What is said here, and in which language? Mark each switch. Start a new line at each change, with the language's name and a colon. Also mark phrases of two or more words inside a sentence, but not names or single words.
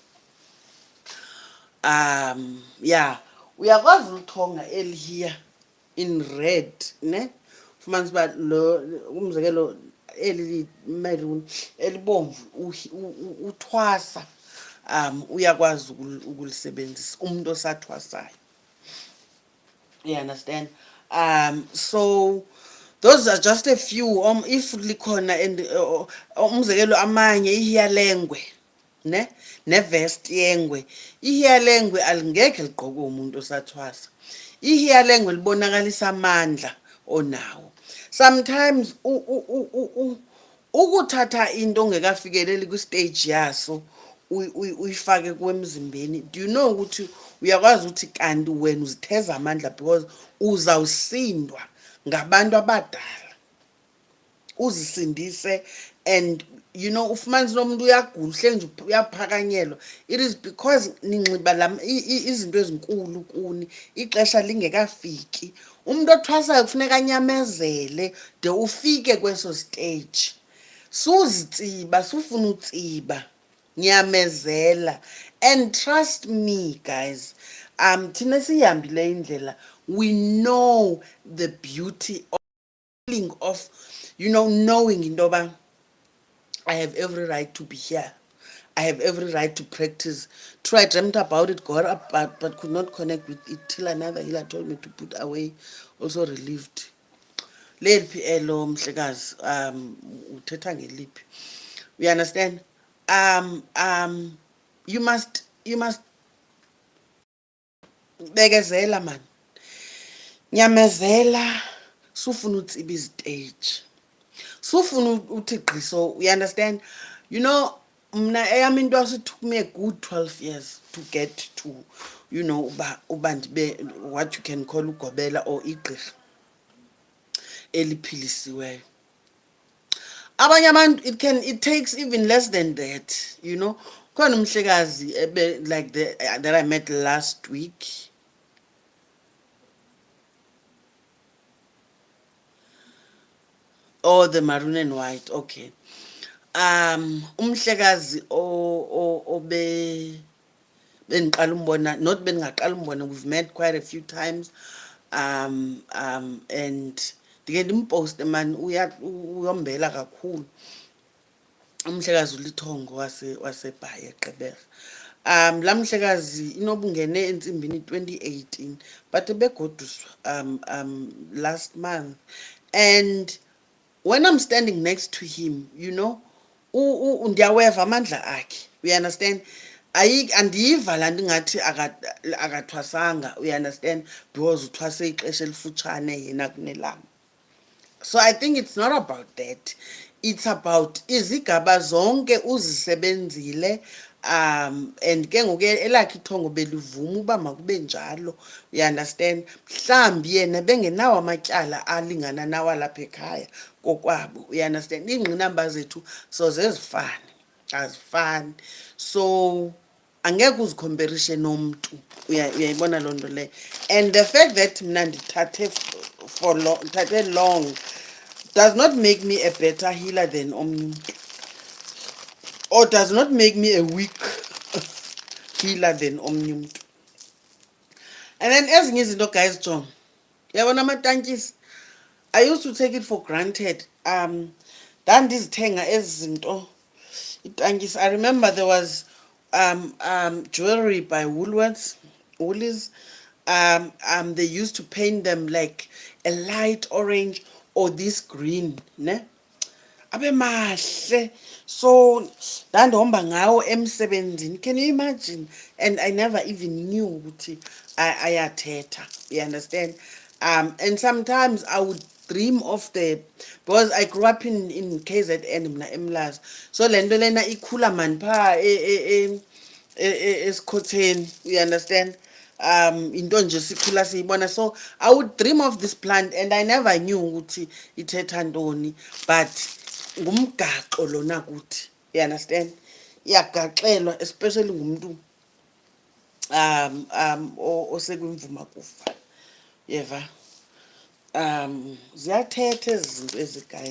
Xhosa: Yeah, uyakwazi ulithonga elihiya
English: in red,
Xhosa: ne? Fumanisa uba lo umzekelo eli maroon elibomvu uthwasa, uyakwazi ukulisebenzisa umuntu osathwasayo.
English: You understand? So those are just a few.
Xhosa: If likhona and umzekelo amanye ihiyalengwe, ne, nevest yengwe. Ihiyalengwe alingekhe ligqokwe umuntu osathwasa. Ihiyalengwe libonakalisa amandla onawo. Sometimes ukuthatha into ongekafikeleli kwistage yaso uyifake kwemzimbeni,
English: do you know
Xhosa: ukuthi uyakwazi ukuthi kanti wena uzitheza amandla because uzawusindwa ngabantu abadala, uzisindise.
English: And you know,
Xhosa: ufumanisa nomuntu uyagula uhleli nje uyaphakanyelwa.
English: It is because
Xhosa: ninxiba izinto ezinkulu kuni, ixesha lingekafiki. Umuntu othwasayo kufuneka anyamezele de ufike kweso stage. Suzitsiba, sufuna utsiba, nyamezela.
English: And trust me guys,
Xhosa: thina siyihambile indlela,
English: we know the beauty of feeling of, you know, knowing
Xhosa: into yoba
English: I have every right to be here. I have every right to practice. True, I dreamt about it, got up, but could not connect with it till another healer told me to put away. Also relieved.
Xhosa: Leliphi elo mhlekazi, uthetha ngeliphi?
English: You understand? You must bekezela man.
Xhosa: Nyamezela, sufuna utsiba iziteji. Sufuna uthi gqiso,
English: you understand? You know,
Xhosa: mna eyam into
English: it took me a good 12 years to get to, you know,
Xhosa: uba ndibe
English: what you can call
Xhosa: ugobela or igqirha eliphilisiweyo. Abanye abantu
English: it takes even less than that, you know.
Xhosa: Khona umhlekazi
English: like that I met last week. Oh, the maroon and white, okay.
Xhosa: Umhlekazi bendiqala umbona, not bendingaqala umbona,
English: we've met quite a few times.
Xhosa: And ndike ndimposte man, uyombela kakhulu. Umhlekazi uLithongo waseBhayi eGqeberha. Laa mhlekazi inoba ungene entsimbini 2018, but ebegoduswa
English: last month. And when I'm standing next to him, you know,
Xhosa: ndiyaweva amandla akhe,
English: you understand?
Xhosa: Andiyiva laa nto ingathi akathwasanga,
English: you understand, because
Xhosa: uthwase ixesha elifutshane yena kunelanga.
English: So I think it's not about that. It's about
Xhosa: izigaba zonke uzisebenzile. And ke ngoku elakhe ithongo belivuma uba makube njalo,
English: you understand.
Xhosa: Mhlawumbi yena bengenawo amatyala alingana nawalapha ekhaya kokwabo,
English: you understand.
Xhosa: Iingqinamba zethu soze zifane, azifani. So angeke uzikhomperishe nomntu, uyayibona loo nto leyo.
English: And the fact that
Xhosa: mna ndithathe
English: long does not make me a better healer than
Xhosa: omnye umntu,
English: or does not make me a weak healer than
Xhosa: omnye umntu.
English: And then
Xhosa: ezinye izinto guys, jonga, uyabona amatankisi,
English: I used to take it for granted.
Xhosa: Ndandizithenga ezi zinto itankisi.
English: I remember there was jewelry by Woolies. They used to paint them like a light orange or this green
Xhosa: ne abe mahle. So ndandihamba ngawo emsebenzini,
English: can you imagine? And I never even knew
Xhosa: ukuthi ayathetha,
English: you understand? And sometimes I would dream of the, because I grew up in KZN
Xhosa: mna eMlazi,
English: so
Xhosa: le nto lena ikhula mani phaa esikhotheni,
English: you understand?
Xhosa: Into nje sikhula siyibona,
English: so I would dream of this plant and I never knew
Xhosa: ukuthi ithetha ntoni,
English: but
Xhosa: ngumgaxo lona kuthi,
English: you understand?
Xhosa: Iyagaxelwa, especially ngumuntu osekwimvuma kufa, yeva. Ziyathetha ezi zinto ezi, guys.